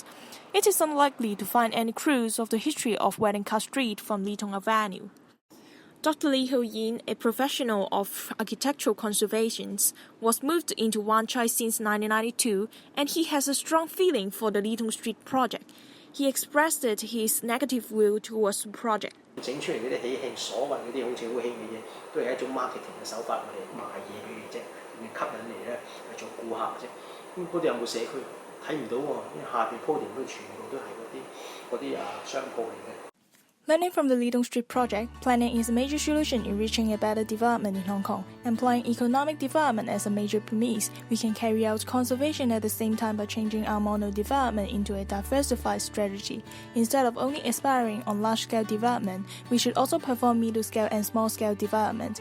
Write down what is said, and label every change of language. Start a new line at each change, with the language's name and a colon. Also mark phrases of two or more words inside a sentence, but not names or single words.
English: It is unlikely to find any clues of the history of Wedding Car Street from Litung Avenue. Dr. Li Hu-yin, a professional of architectural conservation, was moved into Wan Chai since 1992, and he has a strong feeling for the Litung Street project. He expressed his negative view towards the project.
Cantonese: 整出嚟嗰啲喜慶，所謂嗰啲好似好興嘅嘢，都係一種 marketing 嘅手法，我哋賣嘢俾你啫，吸引你咧嚟做顧客啫。咁嗰度有冇社區？睇唔到喎，因為下邊鋪田都全部都係嗰啲商鋪嚟嘅。
English: Learning from the Litung Street project, planning is a major solution in reaching a better development in Hong Kong. Employing economic development as a major premise, we can carry out conservation at the same time by changing our mono development into a diversified strategy. Instead of only aspiring on large-scale development, we should also perform middle-scale and small-scale development.